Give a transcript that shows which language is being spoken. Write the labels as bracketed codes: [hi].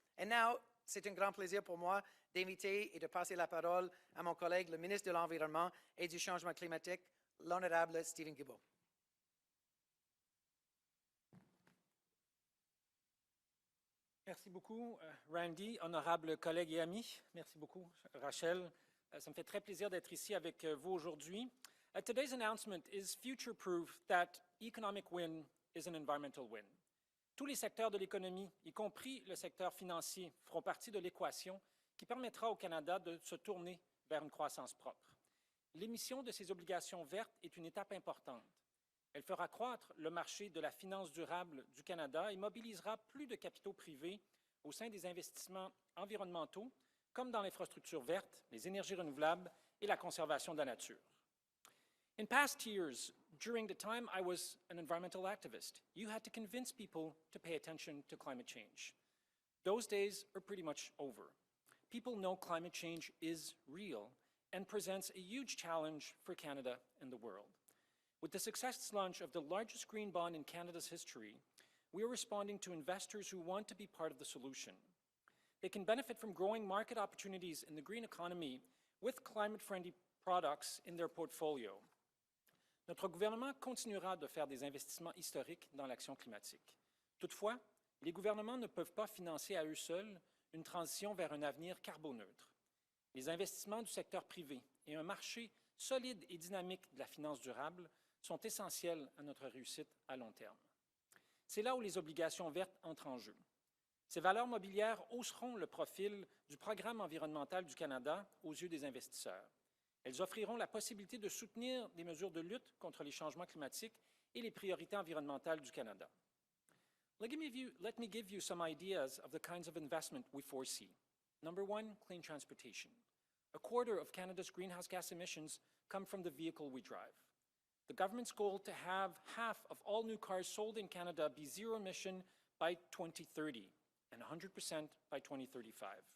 [en] And now, [fr] c'est un grand plaisir pour moi d'inviter et de passer la parole à mon collègue, le ministre de l'Environnement et du Changement climatique, l'honorable Steven Guilbeault. Merci beaucoup, Randy, honorable collègues et amis. Merci beaucoup, Rachel. Ça me fait très plaisir d'être ici avec vous aujourd'hui. [en] Today's announcement is future proof that economic win is an environmental win. [fr] Tous les secteurs de l'économie, y compris le secteur financier, feront partie de l'équation qui permettra au Canada de se tourner vers une croissance propre. L'émission de ces obligations vertes est une étape importante. Elle fera croître le marché de la finance durable du Canada et mobilisera plus de capitaux privés au sein des investissements environnementaux, comme dans l'infrastructure verte, les énergies renouvelables et la conservation de la nature. [en] In past years, during the time I was an environmental activist, you had to convince people to pay attention to climate change. Those days are pretty much over. People know climate change is real and presents a huge challenge for Canada and the world. With the success launch of the largest green bond in Canada's history, we are responding to investors who want to be part of the solution. They can benefit from growing market opportunities in the green economy with climate-friendly products in their portfolio. [fr] Notre gouvernement continuera de faire des investissements historiques dans l'action climatique. Toutefois, les gouvernements ne peuvent pas financer à eux seuls une transition vers un avenir carboneutre. Les investissements du secteur privé et un marché solide et dynamique de la finance durable sont essentiels à notre réussite à long terme. C'est là où les obligations vertes entrent en jeu. Ces valeurs mobilières hausseront le profil du programme environnemental du Canada aux yeux des investisseurs. Elles offriront la possibilité de soutenir des mesures de lutte contre les changements climatiques et les priorités environnementales du Canada. [en] Let me give you some ideas of the kinds of investment we foresee. Number one, clean transportation. A quarter of Canada's greenhouse gas emissions come from the vehicle we drive. The government's goal to have half of all new cars sold in Canada be zero emission by 2030 and 100% by 2035.